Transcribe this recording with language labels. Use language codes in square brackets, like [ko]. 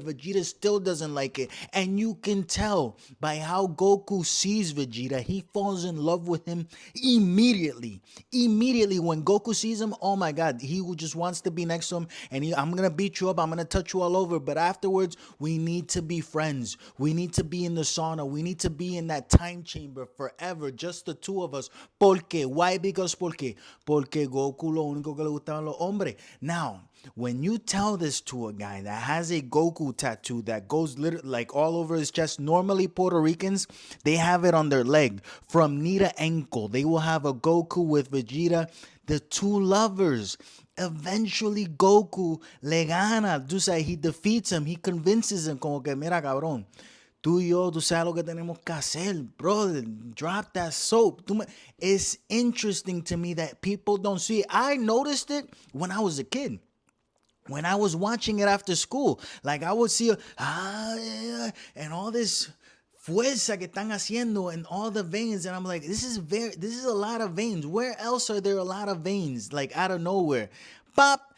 [en] Vegeta still doesn't like it. And you can tell by how Goku sees Vegeta, he falls in love with him immediately. Immediately when Goku sees him, oh my God, he just wants to be next to him, and I'm going to beat you up, I'm going to touch you all over, but afterwards, we need to be friends. We need to be in the sauna. We need to be in that time chamber forever, just the two of us. Porque, why? [es] Because porque Goku lo único que le gustaban los hombres. [en] Now, when you tell this to a guy that has a Goku tattoo that goes literally like all over his chest, normally Puerto Ricans, they have it on their leg from knee to ankle. They will have a Goku with Vegeta, the two lovers. Eventually Goku [es] le gana. [en] He defeats him. He convinces him [es] como que mira cabrón. Tú y yo, tú sabes lo que tenemos que hacer, brother. [en] Drop that soap. It's interesting to me that people don't see it. I noticed it when I was a kid. When I was watching it after school. Like I would see, and all this [es] fuerza que están haciendo [en] and all the veins. And I'm like, this is a lot of veins. Where else are there a lot of veins? Like out of nowhere. Pop.